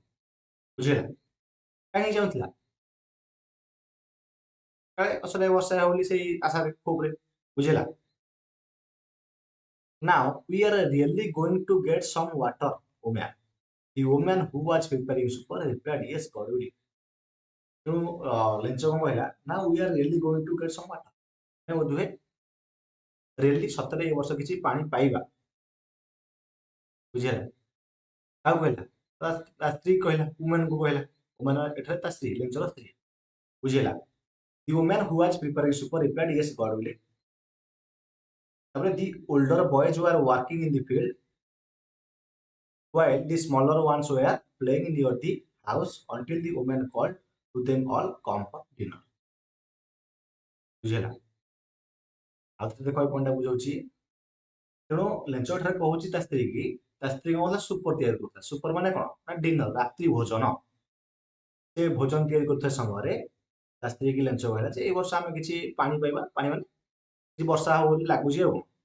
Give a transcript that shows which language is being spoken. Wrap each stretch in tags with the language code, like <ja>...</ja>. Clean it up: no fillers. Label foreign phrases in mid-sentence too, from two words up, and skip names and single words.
<or>ବୁଝିହେଲା? କାହିଁକି ଚାହୁଁଥିଲା? କାଳେ ଅସରାଏ ବର୍ଷା ହେବ ବୋଲି ସେଇ ଆଶାରେ ଖୁବରେ। ବୁଝିହେଲା?</or> <en>Now we are really going to get some water, woman। The woman who was preparing supper replied, yes, God will।</en> <or>ତେଣୁ ଲେଞ୍ଚ କଣ କହିଲା ନା</or> <en>we are really going to get some water।</en> <or>ଆମେ ବୋଧହୁଏ ରିଏଲି ସତରେ ଏ ବର୍ଷ କିଛି ପାଣି ପାଇବା। ବୁଝିହେଲା? କାହାକୁ କହିଲା? ତା ସ୍ତ୍ରୀ କହିଲା, ଉମେନକୁ କହିଲା। ଉମେନ ଏଠାରେ ତା ସ୍ତ୍ରୀ, ଲେଞ୍ଚର ସ୍ତ୍ରୀ। ବୁଝିହେଲା?</or> <en>The woman who was preparing supper replied, yes, God will। ତାପରେ the older boys were working in the field while the smaller ones were playing near the house until the woman called to them all come for dinner।</en> <or>ବୁଝିହେଲା? ଆଉ ଥରେ ଦେଖ ଏ ପଏଣ୍ଟଟା ବୁଝଉଛି। ତେଣୁ ଲେଞ୍ଚ ଏଠାରେ କହୁଛି ତା ସ୍ତ୍ରୀ କି, ତା ସ୍ତ୍ରୀ କଣ କହୁଥିଲା ସୁପର ତିଆରି କରୁଥିଲା। ସୁପର ମାନେ କଣ ନା ଡିନର, ରାତ୍ରି ଭୋଜନ। ସେ ଭୋଜନ ତିଆରି କରୁଥିବା ସମୟରେ ତା ସ୍ତ୍ରୀ କି ଲେଞ୍ଚ କହିଲା ଯେ ଏଇ ବର୍ଷ ଆମେ କିଛି ପାଣି ପାଇବା, ପାଣି ମାନେ କିଛି ବର୍ଷା ହବ ବୋଲି ଲାଗୁଛି ଆଉ।</or>